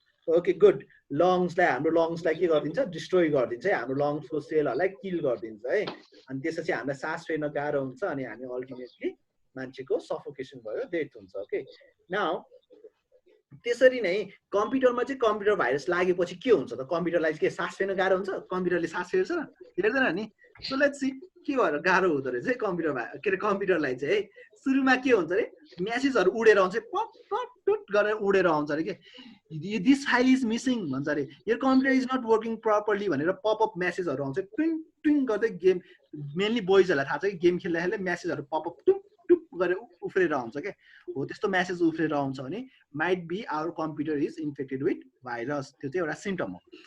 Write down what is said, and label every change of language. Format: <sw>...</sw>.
<ne>Okay good, लङ्सलाई, हाम्रो लङ्सलाई के गरिदिन्छ? डिस्ट्रोय गरिदिन्छ है, हाम्रो लङ्सको सेलहरुलाई किल गरिदिन्छ है। अनि त्यसपछि हामीलाई सास फेर्न गाह्रो हुन्छ अनि हामी अल्टिमेटली मान्छेको सफोकेसन भयो, डेथ हुन्छ। ओके, नाउ त्यसरी नै कम्प्युटरमा चाहिँ कम्प्युटर भाइरस लागेपछि के हुन्छ त? कम्प्युटरलाई के सास फेर्न गाह्रो हुन्छ? कम्प्युटरले सास फेर्छ? फेर्दैन नि। सो लेट्स सी के भएर गाह्रो हुँदो रहेछ है कम्प्युटरलाई चाहिँ है। सुरुमा के हुन्छ अरे मेसेजहरू उडेर आउँछ पट पट टुट गरेर उडेर आउँछ अरे के</ne> <en>this file is missing</en> <ne>भन्छ अरे यो</ne> <en>computer is not working properly</en> <ne>भनेर पपअप मेसेजहरू आउँछ ट्विङ ट्विङ गर्दै गेम मेनली बोइजहरूलाई थाहा छ कि गेम खेल्दाखेरि मेसेजहरू पपअप टुप टुप गरेर उफ्रेर आउँछ क्या हो त्यस्तो मेसेज उफ्रेर आउँछ भने</ne> <en>might be our computer is infected with virus</en> <ne>त्यो चाहिँ एउटा सिम्टम हो।</ne>